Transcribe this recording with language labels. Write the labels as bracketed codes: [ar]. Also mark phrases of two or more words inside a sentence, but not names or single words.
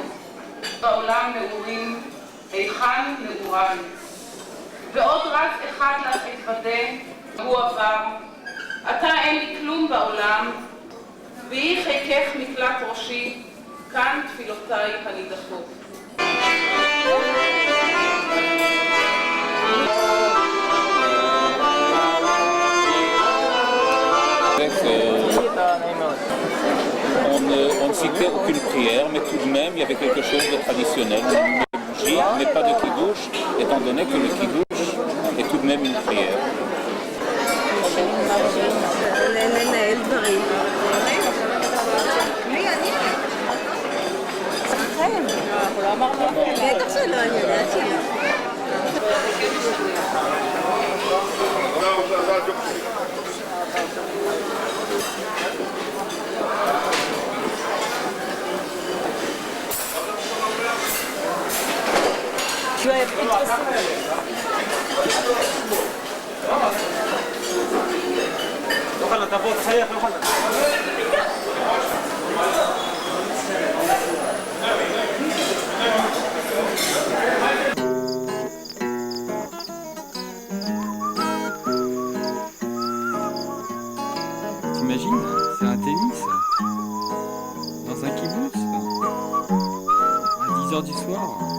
[he] בעולם נעורים, היכן נעורן. ועוד רז אחד לך אתוודה, הוא עבר. אתה אין לי כלום בעולם, והיא חיקך מקלט ראשי, כאן תפילותיי הנידחות. [fr] On ne citait aucune prière, mais tout de même, il y avait quelque chose de traditionnel. Une bougie, mais pas de kidouche, étant donné que le kidouche est tout de même une prière. [he] לנהל דברים. חיים. בטח שלא, אני יודעת שלא. [fr] Tu as pris toi ça? [he] תאכל, תבוא, תחייך, תאכל. [fr] T'imagines? C'est un tennis dans un kibbutz à 10h du soir.